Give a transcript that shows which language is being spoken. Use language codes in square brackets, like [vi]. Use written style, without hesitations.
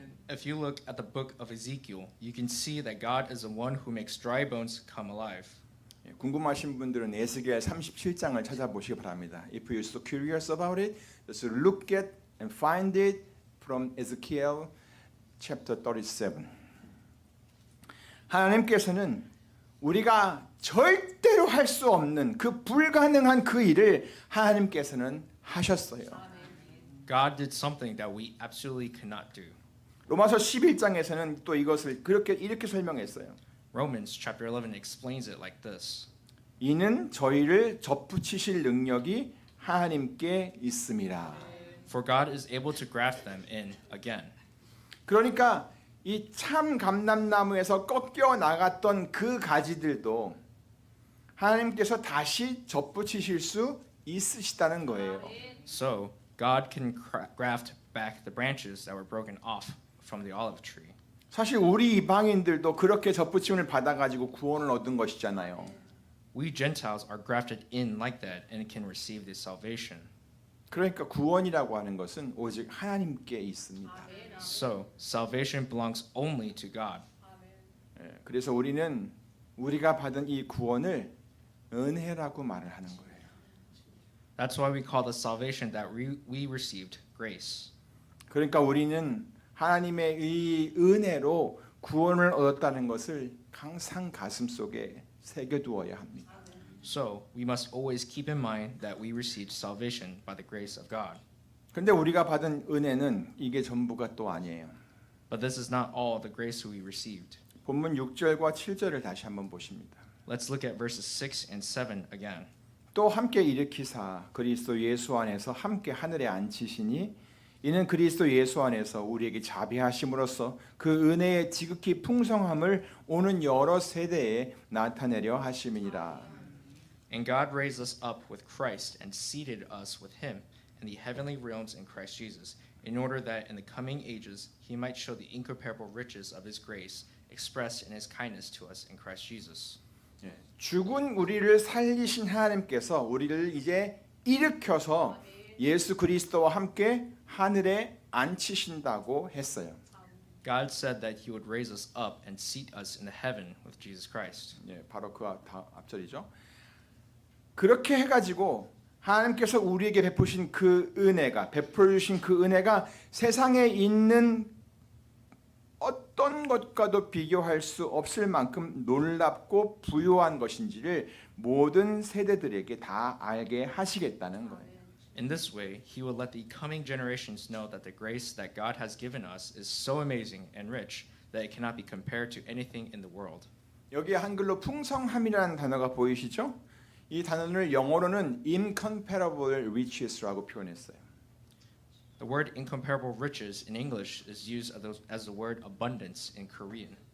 [en] If you look at the book of Ezekiel, you can see that God is the one who makes dry bones come alive. [ko] 궁금하신 분들은 에스겔 37장을 찾아보시기 바랍니다. [en] If you're so curious about it, just look at and find it from Ezekiel chapter 37. [ko] 하나님께서는 우리가 절대로 할 수 없는 그 불가능한 그 일을 하나님께서는 하셨어요. [en] God did something that we absolutely could not do. [ko] 로마서 11장에서는 또 이것을 이렇게 설명했어요. [en] Romans chapter 11 explains it like this. [ko] 이는 저희를 접붙이실 능력이 하나님께 있음이라. [en] For God is able to graft them in again. [ko] 그러니까 이 참 감람나무에서 꺾여 나갔던 그 가지들도 하나님께서 다시 접붙이실 수 있으시다는 거예요. [en] So God can graft back the branches that were broken off from the olive tree. [ko] 사실 우리 이방인들도 그렇게 접붙임을 받아가지고 구원을 얻은 것이잖아요. [en] We Gentiles are grafted in like that and can receive this salvation. [ko] 그러니까 구원이라고 하는 것은 오직 하나님께 있습니다. [en] So salvation belongs only to God. [ko] 그래서 우리는 우리가 받은 이 구원을 은혜라고 말을 하는 거예요. [en] That's why we call the salvation that we received grace. [ko] 그러니까 우리는 하나님의 이 은혜로 구원을 얻었다는 것을 항상 가슴속에 새겨두어야 합니다. [en] So we must always keep in mind that we received salvation by the grace of God. [ko] 근데 우리가 받은 은혜는 이게 전부가 또 아니에요. [en] But this is not all the grace we received. [ko] 본문 6절과 7절을 다시 한번 보십니다. [en] Let's look at verses 6 and 7 again. [ko] 또 함께 일으키사 그리스도 예수 안에서 함께 하늘에 앉히시니 이는 그리스도 예수 안에서 우리에게 자비하심으로써 그 은혜의 지극히 풍성함을 오는 여러 세대에 나타내려 하심이니라. [en] And God raised us up with Christ and seated us with him in the heavenly realms in Christ Jesus, in order that in the coming ages he might show the incomparable riches of his grace expressed in his kindness to us in Christ Jesus. [ko] 예, 죽은 우리를 살리신 하나님께서 우리를 이제 일으켜서 예수 그리스도와 함께 하늘에 앉히신다고 했어요. [en] God said that he would raise us up and seat us in the heaven with Jesus Christ. [ko] 예, 바로 그 앞절이죠. 그렇게 해가지고 하나님께서 우리에게 베푸신 그 은혜가 베풀어 주신 그 은혜가 세상에 있는 어떤 것과도 비교할 수 없을 만큼 놀랍고 부요한 것인지를 모든 세대들에게 다 알게 하시겠다는 거예요. [en] In this way, he will let the coming generations know that the grace that God has given us is so amazing and rich that it cannot be compared to anything in the world. [ko] 여기 한글로 풍성함이라는 단어가 보이시죠? 이 단어를 영어로는 [en] incomparable riches [ko] 라고 표현했어요. [en] The word incomparable riches in English is used as the word abundance in Korean.